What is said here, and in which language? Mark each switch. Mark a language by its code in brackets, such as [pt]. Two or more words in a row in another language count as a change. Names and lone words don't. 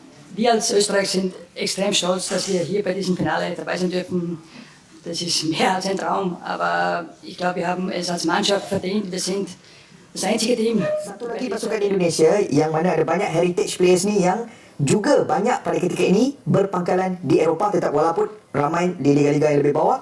[de] Wir als Österreich sind extrem stolz, dass wir hier bei diesem Finale dabei sein dürfen. Das ist mehr als ein Traum, aber ich glaube, wir haben es als Mannschaft verdient. Wir sind das einzige Team. [ms] Satu lagi pasukan Indonesia yang mana ada banyak [en] heritage players [ms] ni yang juga banyak pada ketika ini berpangkalan di Eropah tetap walaupun ramai di liga-liga yang lebih bawah.